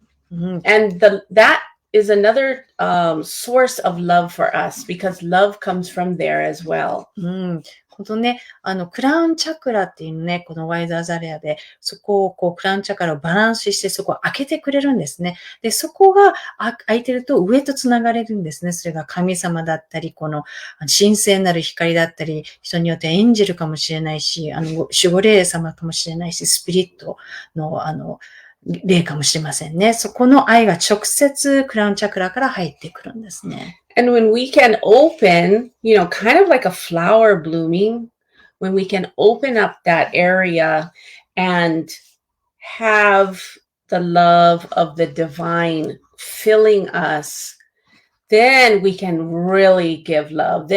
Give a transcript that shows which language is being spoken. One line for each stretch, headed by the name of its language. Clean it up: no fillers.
English: And that is another source of love for us, because love comes from there as well.
Japanese: 本当ね、クラウンチャクラっていうね、このワイルドアザレアで、そこをこう、クラウンチャクラをバランスして、そこを開けてくれるんですね。で、そこが開いてると上とつながれるんですね。それが神様だったり、この神聖なる光だったり、人によってエンジェルかもしれないし、守護霊様かもしれないし、スピリットの、霊かもしれませんね。そこの愛が直接クラウンチャクラから入ってくるんですね。
English: And when we can open, kind of like a flower blooming, when we can open up that area and have the love of the divine filling us, then we can really give love.